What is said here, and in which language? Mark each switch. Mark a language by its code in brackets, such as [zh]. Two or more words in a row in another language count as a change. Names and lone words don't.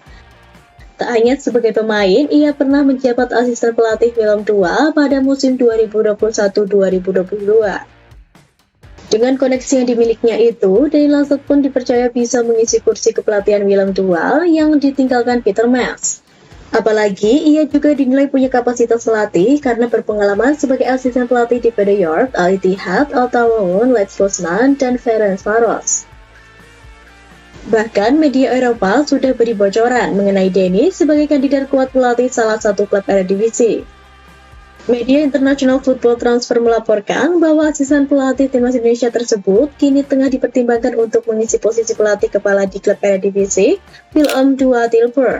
[id] Tak hanya sebagai pemain, ia pernah menjabat asisten pelatih Willem II pada musim 2021-2022. Dengan koneksi yang dimilikinya itu, Denny Lauzat pun dipercaya bisa mengisi kursi kepelatihan Willem II yang ditinggalkan Peter Mels. Apalagi, ia juga dinilai punya kapasitas pelatih karena berpengalaman sebagai asisten pelatih di Feyenoord, Al Ittihad, Al Tawun, Lech Poznan, dan Ferencvaros. Bahkan media Eropa sudah beri bocoran mengenai Denny sebagai kandidat kuat pelatih salah satu klub Eredivisie. Media International Football Transfer melaporkan bahwa asisten pelatih timnas Indonesia tersebut kini tengah dipertimbangkan untuk mengisi posisi pelatih kepala di klub Eredivisie, Willem II Tilburg.